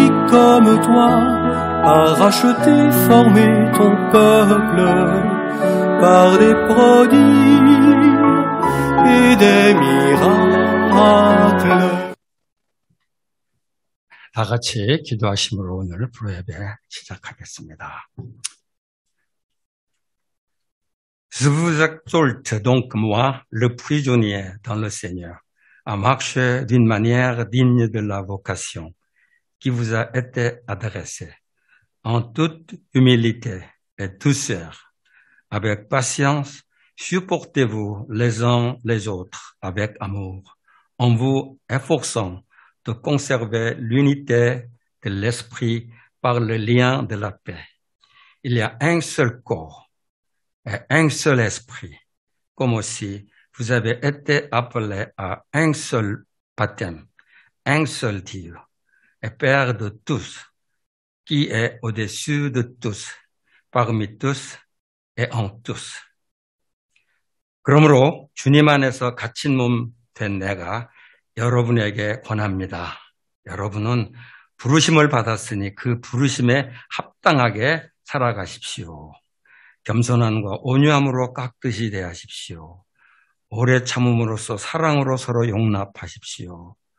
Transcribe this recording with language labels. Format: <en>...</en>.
<fr>comme toi a racheté, formé ton peuple par des prodiges et des miracles.</fr> <ko>다 같이 기도하심으로 오늘 프로예배 시작하겠습니다.</ko> <fr>Je vous exhorte donc, moi, le prisonnier dans le Seigneur, à marcher d'une manière digne de la vocation qui vous a été adressée, en toute humilité et douceur, avec patience, supportez-vous les uns les autres avec amour, en vous efforçant de conserver l'unité de l'esprit par le lien de la paix. Il y a un seul corps et un seul esprit, comme aussi vous avez été appelés à un seul baptême, un seul Dieu, et Père de tous, qui est au-dessus de tous, parmi tous et en tous.</fr> <ko>그러므로 주님 안에서 갇힌 몸 된 내가 여러분에게 권합니다. 여러분은 부르심을 받았으니 그 부르심에 합당하게 살아가십시오. 겸손함과 온유함으로 깍듯이 대하십시오. 오래 참음으로써 사랑으로 서로 용납하십시오.</ko>